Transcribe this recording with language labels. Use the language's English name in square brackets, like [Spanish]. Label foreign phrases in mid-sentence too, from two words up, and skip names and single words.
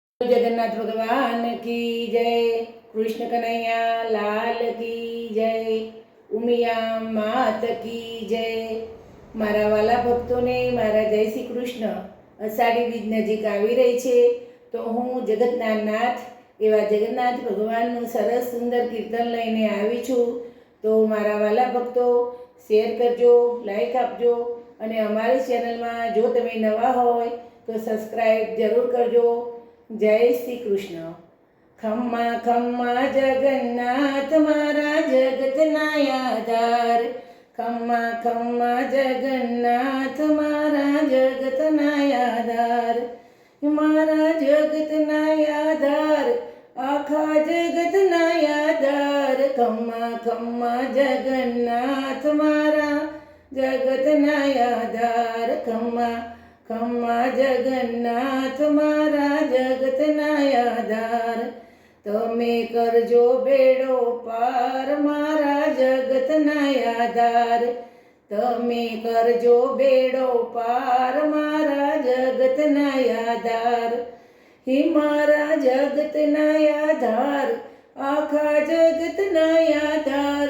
[Hindi] जगन्नाथ भगवान की जय। कृष्ण कन्हैया लाल की जय। उमिया मात की जय। [Gujarati] મારા વાલા ભક્તોને મારા જય શ્રી કૃષ્ણ। અષાઢી બીજ નજીક આવી રહી છે તો હું જગતના નાથ એવા જગન્નાથ ભગવાનનું સરસ સુંદર કીર્તન લઈને આવી છું। તો મારા વાલા ભક્તો શેર કરજો, લાઈક આપજો અને અમારી ચેનલમાં જો તમે નવા હોય તો સબસ્ક્રાઈબ જરૂર કરજો। જય શ્રી કૃષ્ણ। ખમ્મા ખમ્મા જગન્નાથ મારા જગતના આધાર। ખમ્મા ખમ્મા જગન્નાથ મારા જગતના આધાર। મારા જગતના આધાર આખા જગતના આધાર। ખમ્મા ખમ્મા જગન્નાથ મારા જગતના આધાર। ખમ્મા ખમ્મા જગન્નાથ મારા જગતના આધાર। તમે કરજો બેડો પાર મારા જગતના આધાર। તમે કરજો બેડો પાર મારા જગતના આધાર। હી મારા જગતના આધાર આખા જગતના આધાર।